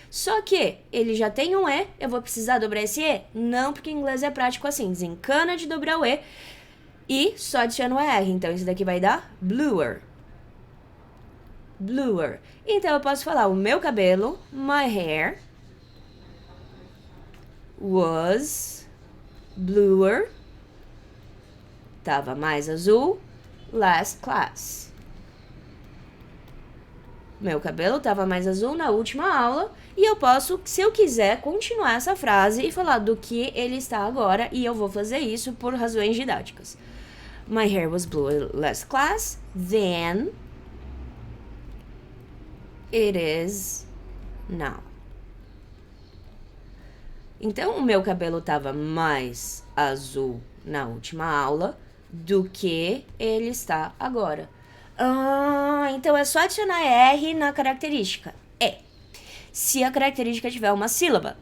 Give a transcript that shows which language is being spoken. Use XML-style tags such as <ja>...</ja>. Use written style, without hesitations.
<pt>Só que ele já tem um E, eu vou precisar dobrar esse E? Não, porque em inglês é prático assim. Desencana de dobrar o E e só adiciona o ER. Então, isso daqui vai dar bluer. Bluer. Então, eu posso falar, o meu cabelo,</pt> <en>my hair... was bluer,</en> <pt>tava mais azul,</pt> <en>last class.</en> <pt>Meu cabelo tava mais azul na última aula e eu posso, se eu quiser, continuar essa frase e falar do que ele está agora e eu vou fazer isso por razões didáticas.</pt> <en>My hair was blue last class, then it is now.</en> <pt>Então, o meu cabelo estava mais azul na última aula do que ele está agora. Então é só adicionar R na característica. Se a característica tiver uma sílaba.</pt>